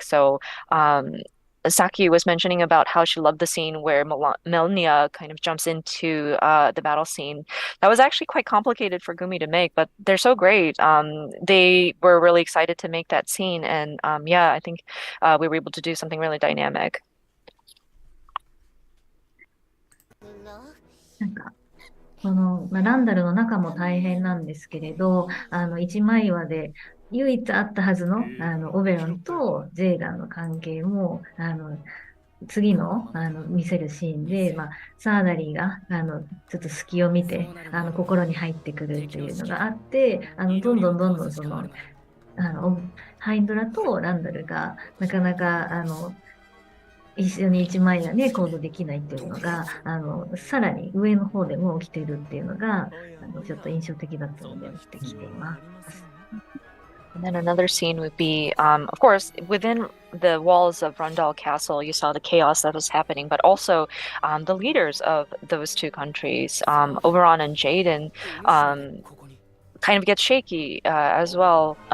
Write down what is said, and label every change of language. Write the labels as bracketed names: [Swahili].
[English] So Saki was mentioning about how she loved the scene where Melnia kind of jumps into the battle scene. That was actually quite complicated for Gumi to make, but they're so great. They were really excited to make that scene, and yeah, I think we were able to do something really dynamic. [Japanese] なんかランダルの中も大変なんですけれど、一枚岩で唯一あったはずの、オベロンとジェイダンの関係も、次の、見せるシーンで、サーダリーが、ちょっと隙を見て、心に入ってくるっていうのがあって、どんどんその、ハインドラとランダルが、なかなか、一緒に一枚岩で行動できないっていうのが、さらに上の方でも起きてるっていうのが、ちょっと印象的だったので、起きてきています。 [English] And then another scene would be, of course, within the walls of Rundall Castle, you saw the chaos that was happening, but also the leaders of those two countries, Oberon and Jaden, kind of get shaky as well.